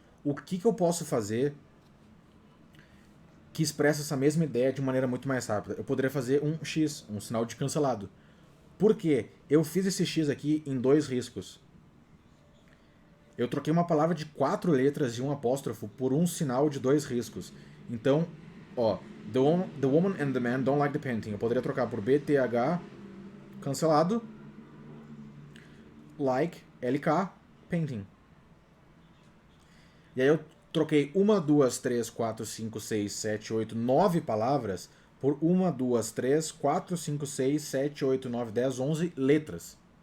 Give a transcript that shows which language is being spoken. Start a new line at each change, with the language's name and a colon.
Portuguese: O que eu posso fazer que expressa essa mesma ideia de maneira muito mais rápida? Eu poderia fazer um X, um sinal de cancelado. Por quê? Eu fiz esse X aqui em 2 riscos. Eu troquei uma palavra de 4 letras e um apóstrofo por um sinal de 2 riscos. Então,
English: Ó, the woman and the man don't like the painting.
Portuguese: Eu poderia trocar por BTH, cancelado, like, LK, painting. E aí eu troquei 1, 2, 3, 4, 5, 6, 7, 8, 9 palavras por 1, 2, 3, 4, 5, 6, 7, 8, 9, 10, 11 letras.